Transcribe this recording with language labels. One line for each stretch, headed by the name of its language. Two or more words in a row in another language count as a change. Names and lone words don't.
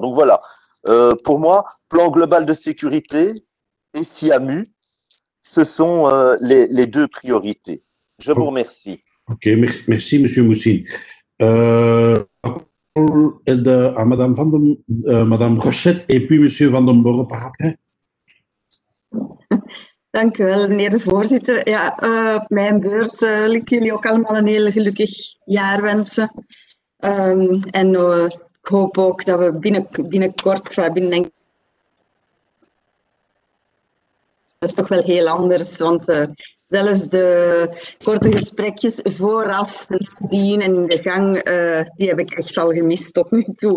French: Donc voilà, pour moi, plan global de sécurité et SIAMU, ce sont les 2 priorités. Je vous remercie. Ok, merci, M. Moussine. La parole est à Madame Rochette et puis M. Van den Borre par après.
Dutch: Dank u wel, meneer de voorzitter. Ja, op mijn beurt wil ik jullie ook allemaal een heel gelukkig jaar wensen. En ik hoop ook dat we binnenkort, binnen dat is toch wel heel anders, want zelfs de korte gesprekjes vooraf, nadien en in de gang, die heb ik echt al gemist tot nu toe.